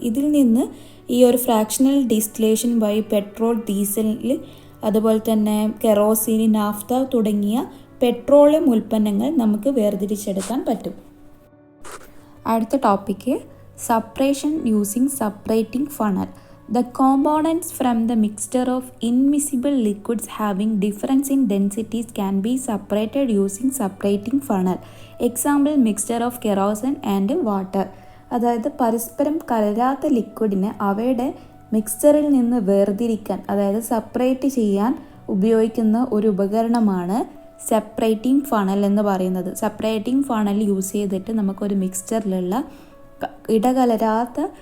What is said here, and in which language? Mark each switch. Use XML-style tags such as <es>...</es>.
<ml>ഇതിൽ നിന്ന് ഈ ഒരു ഫ്രാക്ഷണൽ ഡിസ്റ്റിലേഷൻ വഴി പെട്രോൾ, ഡീസൽ, അതുപോലെ തന്നെ കെറോസിൻ, നാഫ്ത തുടങ്ങിയ പെട്രോളിയം ഉൽപ്പന്നങ്ങൾ നമുക്ക് വേർതിരിച്ചെടുക്കാൻ പറ്റും. അടുത്ത topic separation using separating funnel.</ml> <en>The components from the mixture of immiscible liquids having difference in densities can be separated using separating funnel. Example, mixture of kerosene and water.</en> <ml>അതായത് പരസ്പരം കലരാത്ത ലിക്വിഡിനെ അവയുടെ മിക്സ്ചറിൽ നിന്ന് വേർതിരിക്കാൻ, അതായത് സെപ്പറേറ്റ് ചെയ്യാൻ ഉപയോഗിക്കുന്ന ഒരു ഉപകരണമാണ് സെപ്പറേറ്റിംഗ് ഫണൽ എന്ന് പറയുന്നത്. സെപ്പറേറ്റിംഗ് ഫണൽ യൂസ് ചെയ്തിട്ട് നമുക്കൊരു മിക്സ്ചറിലുള്ള ഇടകലരാത്ത</ml>